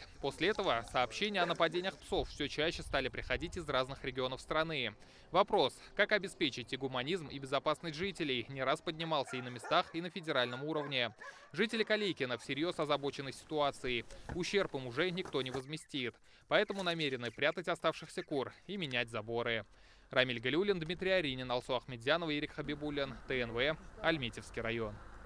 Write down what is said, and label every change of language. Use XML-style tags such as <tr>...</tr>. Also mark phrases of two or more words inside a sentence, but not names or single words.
<ru>После этого сообщения о нападениях псов все чаще стали приходить из разных регионов страны. Вопрос, как обеспечить и гуманизм, и безопасность жителей, не раз поднимался и на местах, и на федеральном уровне. Жители Калейкино всерьез озабочены ситуацией. Ущерб им уже никто не возместит. Поэтому намерены прятать оставшихся кур и менять заборы. Рамиль Галиуллин, Дмитрий Аринин, Алсу Ахмедзянова, Ирик Хабибуллин, ТНВ, Альметьевский район.</ru>